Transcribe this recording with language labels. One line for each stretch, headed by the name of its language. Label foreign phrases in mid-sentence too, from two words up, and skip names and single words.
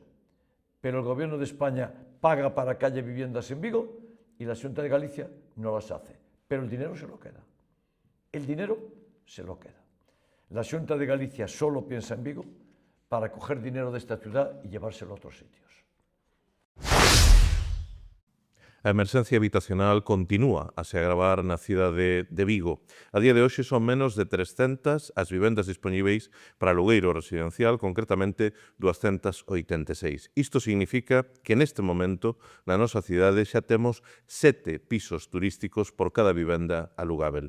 Spanish: Pero el Gobierno de España paga para que haya viviendas en Vigo y la Xunta de Galicia no las hace. Pero el dinero se lo queda. El dinero se lo queda. La Xunta de Galicia solo piensa en Vigo para coger dinero de esta ciudad y llevárselo a otros sitios.
Galician: A emerxencia habitacional continúa a se agravar na cidade de Vigo. A día de hoxe son menos de 300 as vivendas dispoñíveis para alugueiro residencial, concretamente 286. Isto significa que neste momento na nosa cidade xa temos 7 pisos turísticos por cada vivenda alugável.